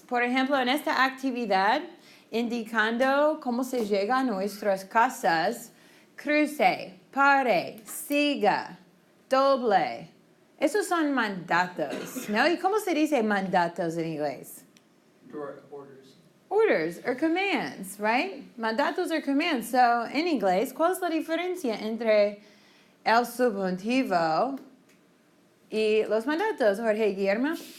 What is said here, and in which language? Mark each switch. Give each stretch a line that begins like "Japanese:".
Spanish: Por ejemplo, en esta actividad, indicando cómo se llega a nuestras casas, cruce, pare, siga, doble. Esos son mandatos, ¿no? ¿Y cómo se dice mandatos en inglés?
English: Orders. Orders or commands, right? Mandatos or commands.
Spanish: So, en inglés, ¿cuál es la diferencia entre el subjuntivo y los mandatos, Jorge Guillermo?